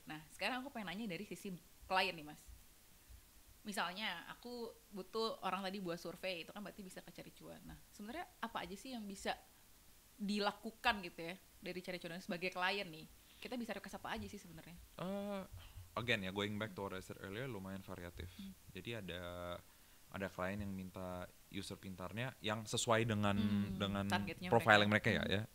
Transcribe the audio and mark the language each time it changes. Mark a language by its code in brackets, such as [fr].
[id] Nah, sekarang aku pengen nanya dari sisi klien nih Mas. Misalnya aku butuh orang tadi buat survei, itu kan berarti bisa ke cari cuan. Nah, sebenarnya apa aja sih yang bisa dilakukan gitu ya dari cari cuan sebagai klien nih? Kita bisa request apa aja sih sebenarnya? [en] Again ya, going back to what I said earlier, [id] lumayan variatif. Jadi ada klien yang minta user Pintarnya yang sesuai dengan profiling mereka ya.